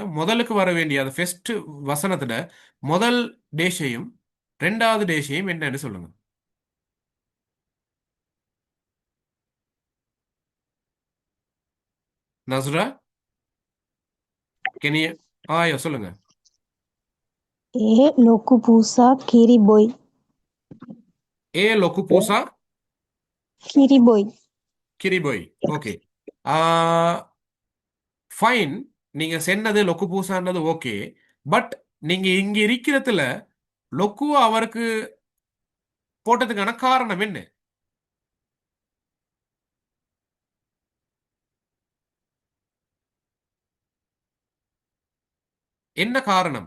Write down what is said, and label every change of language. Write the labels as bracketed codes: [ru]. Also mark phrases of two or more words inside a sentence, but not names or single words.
[ta] முதலுக்கு வர வேண்டிய அந்த ஃபர்ஸ்ட் வசனத்துல முதல் டேஷையும் ரெண்டாவது டேஷையும் என்னன்னு சொல்லுங்க. நஸ்ரா, கெனிய ஆயா சொல்லுங்க. [si] ඒ ලොකු පූසා කිරි බොයි ඒ ලොකු පූසා කිරි බොයි [ta] கிரிபொய். [en] OK. Fine. [ta] நீங்க சொன்னது லொக்கு பூசான்றது ஓகே. பட் நீங்க இங்க இருக்கிறதுல லொக்கு அவருக்கு போட்டதுக்கான காரணம் என்ன? என்ன காரணம்?